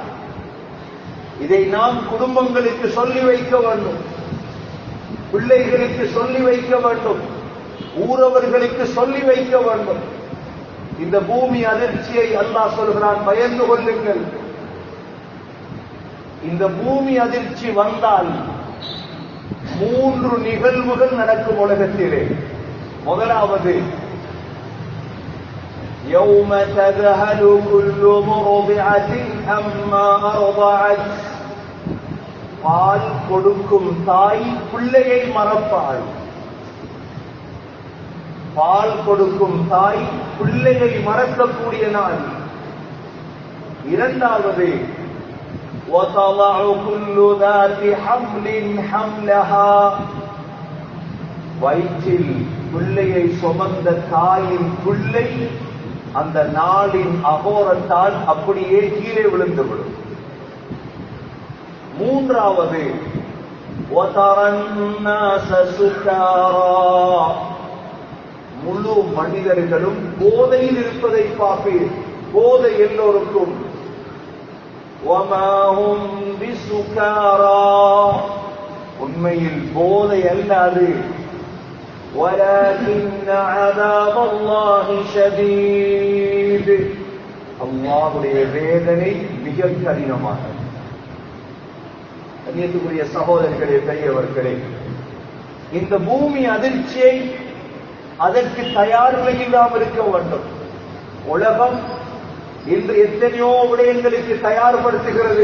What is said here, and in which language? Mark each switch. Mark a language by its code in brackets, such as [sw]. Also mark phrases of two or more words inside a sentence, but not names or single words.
[ta] இதை நாம் குடும்பங்களுக்கு சொல்லி வைக்க வேண்டும், பிள்ளைகளுக்கு சொல்லி வைக்க வேண்டும், ஊரவர்களுக்கு சொல்லி வைக்க வேண்டும். இந்த பூமி அதிர்ச்சியை அல்லாஹ் சொல்கிறான், பயந்து கொள்ளுங்கள். இந்த பூமி அதிர்ச்சி வந்தால் 3 நிகழ்வுகள் நடக்கும் உலகத்திலே. முதலாவது, [ar] يوم تذهل كل مرضعة عما أرضعت. [ta] பால் கொடுக்கும் தாய் பிள்ளையை மறப்பாள். பால் கொடுக்கும் தாய் பிள்ளையை மறக்கக்கூடிய நாள். இரண்டாவது, [ar] وَتَضَعُ كُلُّ ذَاتِ حَمْلٍ حَمْلَهَا. [ta] வயிற்றில் பிள்ளையை சுமந்த தாயின் பிள்ளை அந்த நாளின் அகோரத்தால் அப்படியே கீழே விழுந்துவிடும். மூன்றாவது, [ar] وَتَرَى النَّاسَ سُكَارَى. [ta] முழு மனிதர்களும் போதையில் இருப்பதை பார்ப்பீர். போதை எல்லோருக்கும். [ar] وَمَا هُمْ بِسُكَارَى. [ta] உண்மையில் போதை அல்லாது. [ar] وَلَكِنَّ عَذَابَ اللَّهِ شَدِيدٌ. [ta] அல்லாஹ்வுடைய வேதனை மிக கடினமானது. கண்ணியத்துக்குரிய சகோதரர்களே, பெரியவர்களே, இந்த பூமி அதிர்ச்சியை அதற்கு தயார் நிலையில் நாம் இருக்க வேண்டும். உலகம் இன்று எத்தனையோ விடயங்களுக்கு தயார்படுத்துகிறது.